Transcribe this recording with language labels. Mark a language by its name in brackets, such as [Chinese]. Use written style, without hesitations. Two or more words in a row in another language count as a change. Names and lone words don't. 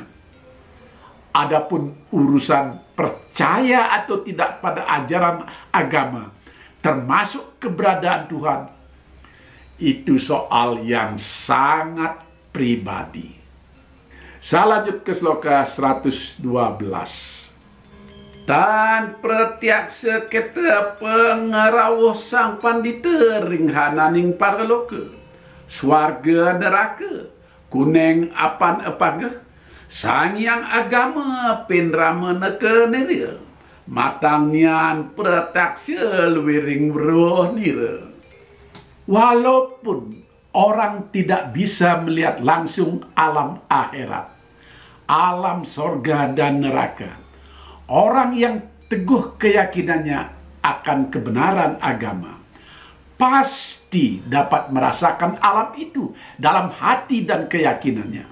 [Indonesian] Adapun urusan percaya atau tidak pada ajaran agama, termasuk keberadaan Tuhan, itu soal yang sangat pribadi. Saya lanjut ke sloka 112. [Kawi] Tan pretiaksa kita pengarawuh sang pandita ringhananing paraloka, swarga neraka, kuneng apan apaga, sang yang agama penrama neka neria, matangnian pretiaksa luwiring roh nira. [Indonesian] Walaupun orang tidak bisa melihat langsung alam akhirat, alam sorga dan neraka, orang yang teguh keyakinannya akan kebenaran agama pasti dapat merasakan alam itu dalam hati dan keyakinannya.